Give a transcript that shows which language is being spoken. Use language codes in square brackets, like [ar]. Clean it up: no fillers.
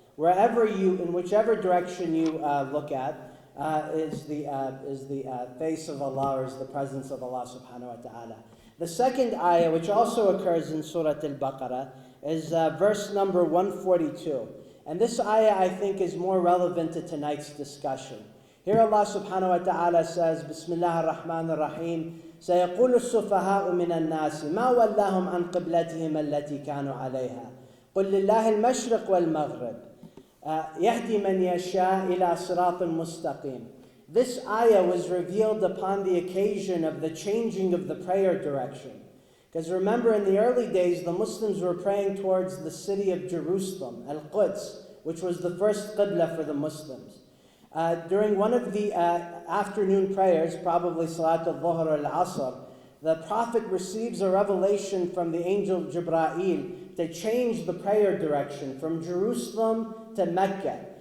[en] Wherever you, in whichever direction you look at, is the face of Allah, or is the presence of Allah subhanahu wa ta'ala. The second ayah, which also occurs in Surah Al-Baqarah, is verse number 142. And this ayah, I think, is more relevant to tonight's discussion. Here Allah subhanahu wa ta'ala says, [ar] Bismillah ar-Rahman ar-Rahim, سَيَقُولُ السُّفَهَاءُ مِنَ النَّاسِ مَا وَلَّهُمْ عَنْ قِبْلَتِهِمْ الَّتِي كَانُوا عَلَيْهَا قُلْ لِلَّهِ الْمَشْرِقُ وَالْمَغْرِبِ يَهْدِي مَنْ يَشَاءُ إِلَى صِرَاطٍ مُسْتَقِيمٍ. [en] This ayah was revealed upon the occasion of the changing of the prayer direction. Because remember, in the early days, the Muslims were praying towards the city of Jerusalem, Al-Quds, which was the first qibla for the Muslims. During one of the afternoon prayers, probably Salat al-Dhuhr or al-Asr, the Prophet receives a revelation from the angel Jibra'il to change the prayer direction from Jerusalem to Mecca.